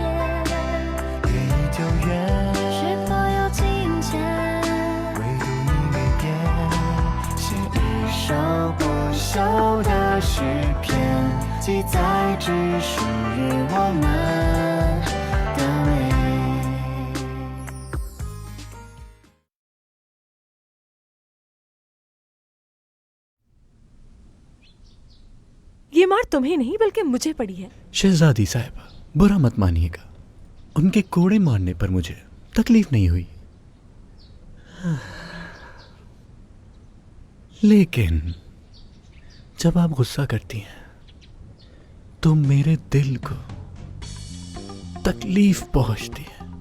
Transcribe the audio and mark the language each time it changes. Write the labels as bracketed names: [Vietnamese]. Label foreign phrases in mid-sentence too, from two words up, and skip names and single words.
[Chinese] 月已久远，是否有金钱？唯独你没变，写一首不朽的诗篇，记载只属于我们的美。 [Hindi] ये मार तुम्हें नहीं बल्कि मुझे पड़ी है। शहजादी साहिबा, बुरा मत मानिएगा, उनके कोड़े मारने पर मुझे तकलीफ नहीं हुई, लेकिन जब आप गुस्सा करती हैं तो मेरे दिल को तकलीफ पहुंचती है।